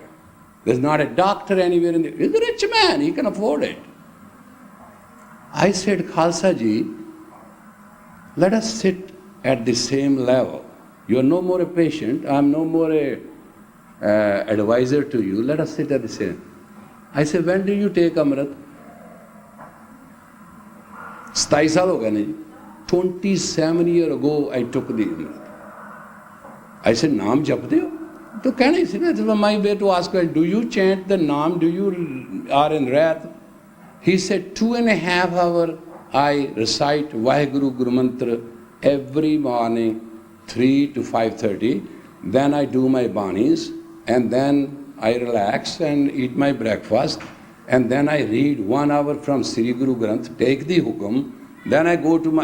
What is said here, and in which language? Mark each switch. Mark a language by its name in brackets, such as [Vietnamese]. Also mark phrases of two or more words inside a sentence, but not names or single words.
[English] There's not a doctor anywhere in the... He's a rich man, he can afford it. I said, Khalsa ji, let us sit at the same level. You are no more a patient, I am no more a advisor to you, let us sit at the same. I said, when do you take Amrit? [Punjabi] 27 ਸਾਲ ਹੋ ਗਏ ਨਾ ਜੀ. [English] 27 years ago I took the Amrit. I said, [Punjabi] ਨਾਮ ਜਪਦੇ ਹੋ? ਤੋ ਕਹਿਣਾ ਹੀ ਸੀ ਨਾ, [English] this was my way to ask her, do you chant the naam, do you are in wrath? He said, 2.5 hours I recite Vaheguru Guru Mantra every morning, 3 to 5:30. Then I do my banis, and then I relax and eat my breakfast, and then I read 1 hour from Sri Guru Granth, take the hukum, then I go to my...